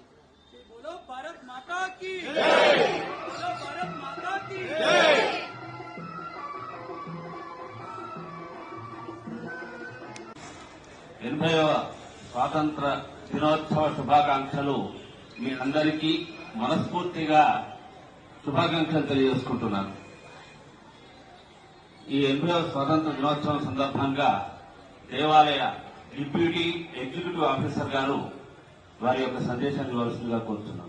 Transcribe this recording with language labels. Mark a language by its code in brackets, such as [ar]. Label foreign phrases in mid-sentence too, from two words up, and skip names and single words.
[hi] बोलो भारत माता की जय, बोलो भारत माता की जय। [te] స్వాతంత్ర దినోత్సవ శుభాకాంక్షలు మీ అందరికీ మనస్ఫూర్తిగా శుభాకాంక్షలు తెలియజేసుకుంటున్నాను. ఈ 80వ స్వాతంత్ర దినోత్సవం సందర్భంగా దేవాలయ [en] deputy executive officer [te] గారు వారి యొక్క సందేశాన్ని ఇవ్వాల్సిందిగా కోరుతున్నాం.